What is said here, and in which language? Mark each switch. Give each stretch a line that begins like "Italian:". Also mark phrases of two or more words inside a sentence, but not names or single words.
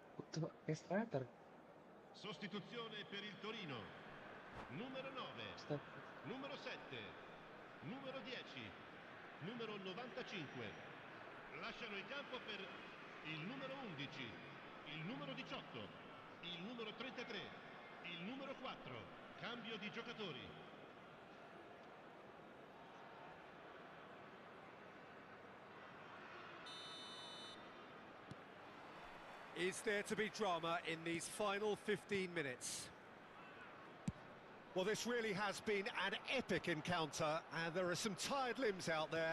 Indonesian: Tuh, kayak striker.
Italian: Sostituzione per il Torino. Numero 9, Stop. numero 7, numero 10, numero 95. Lasciano il campo per il numero 11, il numero 18, il numero 33, il numero 4. Cambio di giocatori.
English: Is there to be drama in these final 15 minutes? Well, this really has been an epic encounter, and there are some tired limbs out there.